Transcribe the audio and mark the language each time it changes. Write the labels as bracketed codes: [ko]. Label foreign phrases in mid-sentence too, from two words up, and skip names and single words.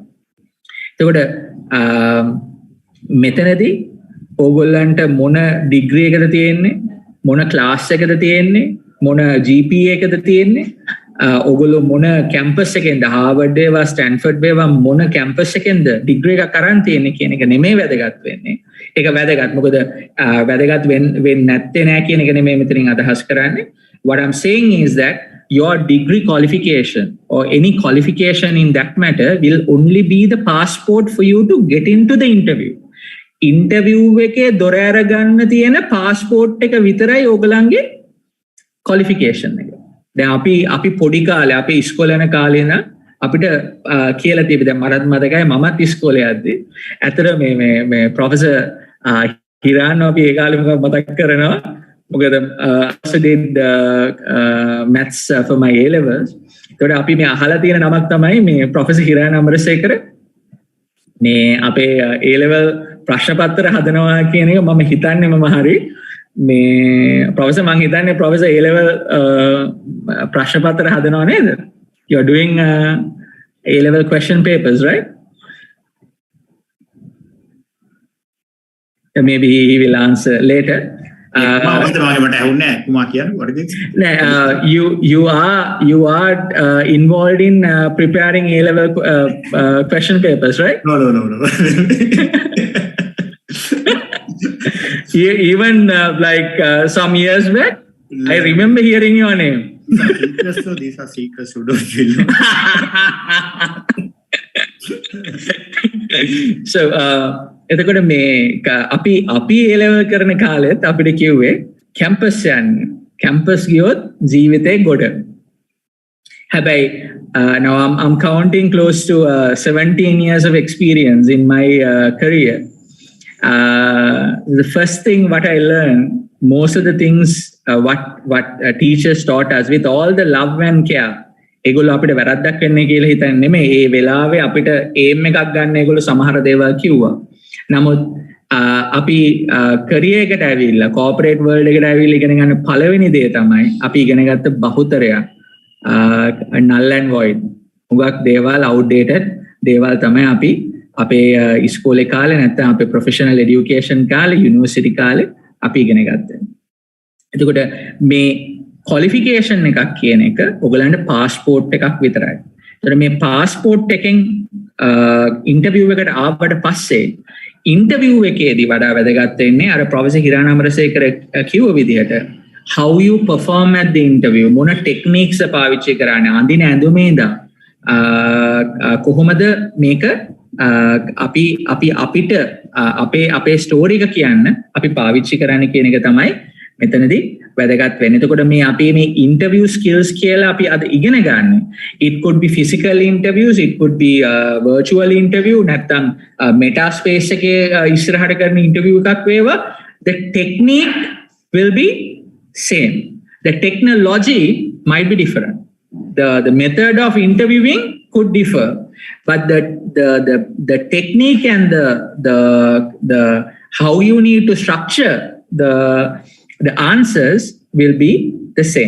[si] එතකොට මෙතනදී ඕගොල්ලන්ට මොන ඩිග්‍රී එකද තියෙන්නේ, මොන ක්ලාස් එකද තියෙන්නේ, මොන GPA එකද තියෙන්නේ, ඔගොල්ලෝ මොන කැම්පස් එකෙන්ද හාවර්ඩ් වේවා ස්ටැන්ෆර්ඩ් වේවා මොන කැම්පස් එකෙන්ද ඩිග්‍රී එකක් අරන් තියෙන්නේ කියන එක නෙමෙයි වැදගත් වෙන්නේ. ඒක වැදගත්. මොකද වැදගත් වෙන්නේ නැත්තේ නෑ කියන එක නෙමෙයි මෙතනින් අදහස් කරන්නේ. [en] What I'm saying is that your degree qualification or any qualification in that matter will only be the passport for you to get into the interview. [si] Interview එකේ දොර ඇර ගන්න තියෙන passport එක විතරයි ඕගලන්ගේ qualification එක. දැන් අපි පොඩි කාලේ අපි ඉස්කෝලේ යන කාලේ නම් අපිට කියලා තිබෙ දැන් මරත් මතකයි මමත් ඉස්කෝලේ යද්දී ඇතර මේ ප්‍රොෆෙසර් හිරාන් අපි ඒ කාලේ මතක් කරනවා. [en] මොකද I did maths for my A levels. [si] ඒකට අපි මේ අහලා තියෙන නමක් තමයි මේ ප්‍රොෆෙසර් හිරාන් අමරසේකර මේ අපේ A level ප්‍රශ්න පත්‍ර හදනවා කියන එක මම හිතන්නේ මම හරි මේ ප්‍රොෆෙසර් මං හිතන්නේ ප්‍රොෆෙසර් A level ප්‍රශ්න පත්‍ර හදනවා නේද? [en] You are doing A level question papers, right? Maybe he will answer later. You are involved in preparing A level question papers, right? No. Even like some years back, I remember hearing your name. So these are secrets who don't know. [si] So එතකොට මේ අපි A level කරන කාලෙත් අපිට කිව්වේ කැම්පස් යන්න. කැම්පස් ගියොත් ජීවිතේ ගොඩ. [en] හැබැයි now I'm counting close to 17 years of experience in my career. The first thing what I learned, most of the things what teachers taught us with all the love and care, [si] ඒගොල්ලෝ අපිට වැරද්දක් වෙන්නේ කියලා හිතන්නේ නෙමෙයි. ඒ වෙලාවේ අපිට ඒම් එකක් ගන්න ඒගොල්ලෝ සමහර දේවල් කිව්වා. නමුත් අපි කරියර් එකට ඇවිල්ලා [en] corporate world [si] එකට ඇවිල්ලා ඉගෙන ගන්න පළවෙනි දේ තමයි අපි ඉගෙන ගත්ත බහුතරයක් [en] null and void. [si] උගක් දේවල් outdated දේවල් තමයි අපි අපේ ඉස්කෝලේ කාලේ නැත්නම් අපේ [en] professional education [si] කාලේ යුනිවර්සිටි කාලේ අපි ඉගෙන ගත්තා. එතකොට මේ qualification එකක් කියන එක ඔයගලන්ට passport එකක් විතරයි. ඒතර මේ passport එකෙන් interview එකට ආවට පස්සේ interview එකේදී වඩා වැදගත් වෙන්නේ අර ප්‍රොෆෙසර් හිරාන් අමරසේකර කිව්ව විදිහට [en] how you perform at the interview [si] මොන techniques පාවිච්චි කරන්නේ අඳින ඇඳුමේ ඉඳන් කොහොමද මේක අපිට අපේ ස්ටෝරි එක කියන්න අපි පාවිච්චි කරන්න කියන එක තමයි මෙතනදී වැදගත් වෙන්නේ. එතකොට මේ අපේ මේ [en] interview skills [si] කියලා අපි අද ඉගෙන ගන්න. [en] It could be physical interviews, it could be virtual interview, [si] නැත්නම් [en] meta space [si] එකේ ඉස්සරහට කරන interview එකක් වේවා. [en] The technique will be same. The technology might be different. The method of interviewing could differ, but the technique and the how you need to structure the answers will be the same.